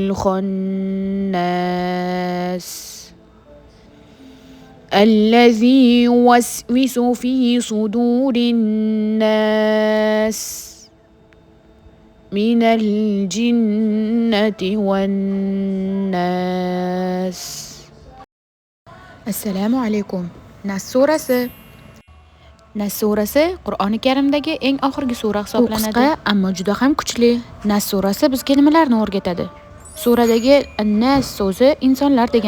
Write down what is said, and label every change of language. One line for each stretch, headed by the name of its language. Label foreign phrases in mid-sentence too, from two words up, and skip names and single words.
Arabic: الخناس الذي يوسوس في صدور الناس من الجنة والناس.
Uzbek: Assalomu alaykum. Nas surasi Qur'oni Karimdagi eng oxirgi sura hisoblanadi. U qisqa, ammo juda ham kuchli. Nas surasi bizga nimalarni o'rgatadi? Suradagi An-Nas so'zi insonlar deganidir.